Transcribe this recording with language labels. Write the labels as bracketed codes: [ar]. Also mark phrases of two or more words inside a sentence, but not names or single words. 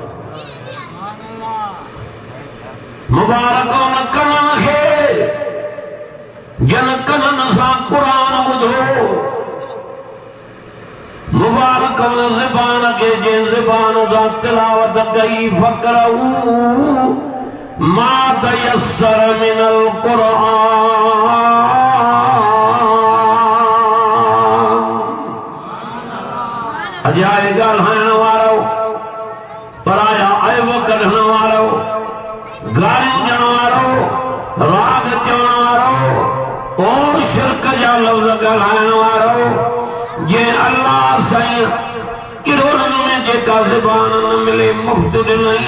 [sd] मुबारक उन कननि खे जिन कननि सां कुरान ॿुधो। मुबारक उन ज़बान खे जिन ज़बान सां तिलावत कई। [ar] فاقرءوا ما تيسر من القرآن. [sd] अजाए ॻाल्हाइण वारो, पराया ऐब कढण वारो, गालियूं ॾियण वारो, राग चवण वारो, ओ शिरक जा लफ़्ज़ ॻाल्हाइण वारो, जे अल्लाह साईं किरोड़नि में जेका ज़बान न मिले मुफ़्त ॾिनई।